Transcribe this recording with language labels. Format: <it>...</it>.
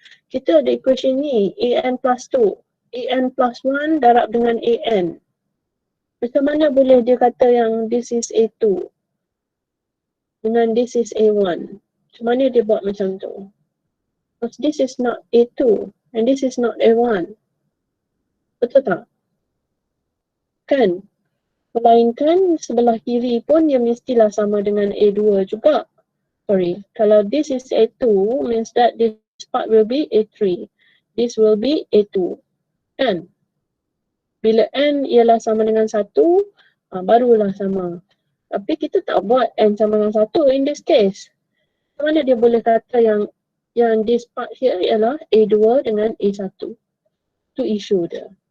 <ms>Kita ada equation ni, AN plus 2, AN plus 1 darab dengan AN. Macam mana boleh dia kata yang</ms> <en>this is A2</en> <ms>dengan</ms> <en>this is A1?</en> <ms>Macam mana dia buat macam tu?</ms> <en>Because this is not A2 and this is not A1.</en> <ms>Betul tak? Kan? Melainkan sebelah kiri pun dia mestilah sama dengan A2 juga.</ms> <en>Sorry, kalau this is A2 means that this part will be A3. This will be A2. Kan?</en> <ms>Bila N ialah sama dengan 1, barulah sama. Tapi kita tak buat N sama dengan 1</ms> <en>in this case.</en> <ms>Macam mana dia boleh kata yang</ms> <en>this part here</en> <ms>ialah A2 dengan A1? Itu isu dia.</ms>